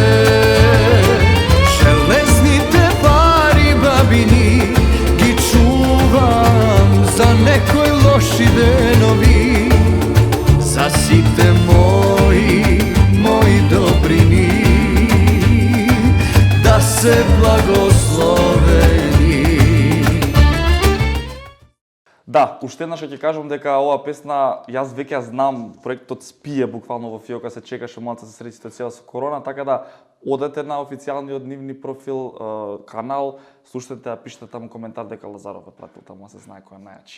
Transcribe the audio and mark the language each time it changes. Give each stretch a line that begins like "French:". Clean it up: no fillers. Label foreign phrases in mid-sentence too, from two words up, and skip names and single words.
Macedonian: Железните пари бабини ги чувам за некој лоши денови. Засите мои добрини да се благословени. Да, уште еднаш ќе кажам дека оваа песна, јас веќе ја знам, проектот спие буквално во фиока, се чекаше малце се среди ситуација со корона, така да одете на официјалниот нивни профил, канал, слушате, а пишете таму коментар дека Лазаров е пратил таму, се знае кој е најачи.